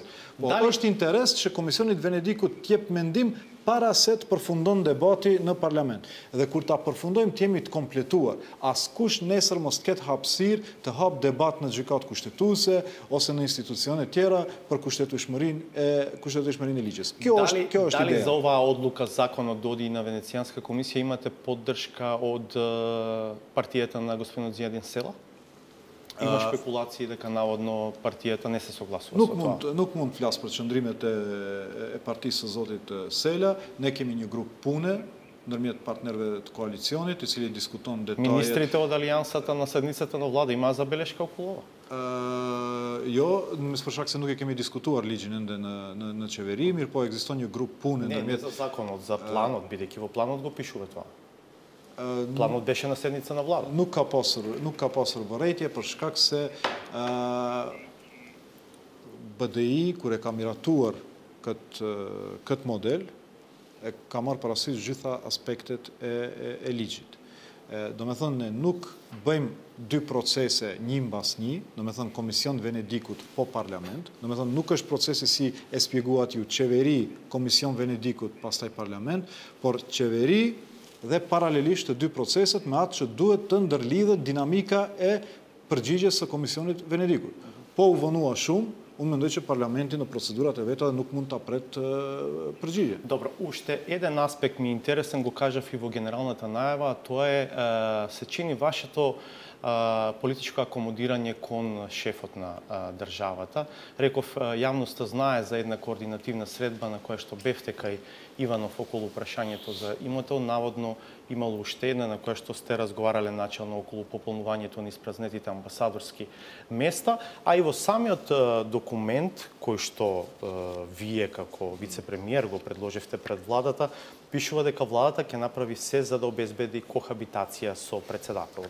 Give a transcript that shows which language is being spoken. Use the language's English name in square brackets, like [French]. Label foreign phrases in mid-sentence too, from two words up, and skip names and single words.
[Albanian] Po është interes që Komisionit Venedikut t'jep mendim para se të përfundon debati në parlament. Dhe kur ta përfundojmë të jemi të kompletuar, askush nesër mos ketë hapësirë të hap debat në gjykatë kushtetuese ose në institucione tjera për kushtetueshmërinë e ligjit. Kjo është ideja. [Macedonian] Дали за оваа одлука законот доди на Венецијанска комисија имате поддршка од партијата на господинот Зијадин Села? Има шпекулации дека наводно партијата не се согласува со тоа. [Albanian] Nuk mund të flas për qëndrimet e partisë së zotit Sela. Ne kemi një grup pune ndërmjet partnerëve të koalicionit, i cili diskuton detajet. [Macedonian] Министрите од алијансата на седницата на влада имаа забелешка околу ова? [Albanian] Jo, për shkak se nuk e kemi diskutuar ligjin ende në qeveri, mirë po ekziston një grup pune ndërmjet. [Macedonian] Не за законот, за планот, бидејќи во планот го пишува тоа. Планот беше на седница на влада. [Albanian] Nuk ka pasur vërejtje për shkak se BDI, kur e ka miratuar këtë model, e ka marrë parasysh gjitha aspektet e ligjit. Do me thënë, ne nuk bëjmë dy procese një mbas një, do me thënë Komision Venedikut po parlament, do me thënë nuk është procesi si e spjeguat ju, qeveri, Komision Venedikut, pastaj parlament, por qeveri dhe paralelisht të dy proceset me atë që duhet të ndërlidhet dinamika e përgjigjes së Komisionit Venedikut. Po u vonua shumë, unë mendoj që parlamenti në procedurat e veta nuk mund të apret përgjigje. [Macedonian] Dobro, уште еден аспект ми е интересен, го кажав и во генералната најава, тоа е се чини вашето политичко акомодирање кон шефот на државата. Реков, јавноста знае за една координативна средба на која што бевте кај Иванов околу прашањето за имото, наводно имало уште една на која што сте разговарале начално околу пополнувањето на испразнетите амбасадорски места, а и во самиот документ кој што вие како вице-премиер го предложивте пред владата, пишува дека владата ќе направи се за да обезбеди кохабитација со председателот.